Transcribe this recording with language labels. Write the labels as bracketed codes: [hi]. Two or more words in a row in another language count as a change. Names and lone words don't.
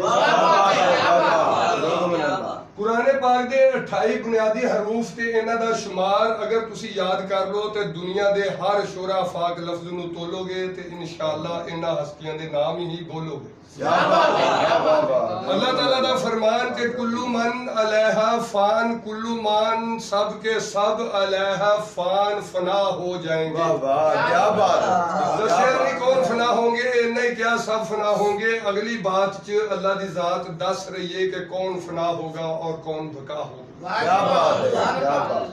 [pa] قرآن پاک دے 28 بنیادی حروف تے انہاں دا شمار اگر تسی یاد کر لو تو دنیا دے ہر شورا فاک لفظ نوں تولوگے تے ان شاء اللہ انہاں ہستیاں دے ناں ہی بولوگے. اللہ تعالیٰ دا فرمان کہ [ar] كل من عليها فان, كل من [pa] سب کے سب [ar] عليها فان [pa] فنا ہو جائیں گے. [ur] کیا بات ہے. [pa] دسیا نہیں کون فنا ہوں گے، نہیں کیا سب فنا ہوں گے. اگلی بات چ اللہ دی ذات دس رہی ہے کہ کون فنا ہوگا اور کون بقا ہوگا. [ur] کیا بات ہے، کیا بات.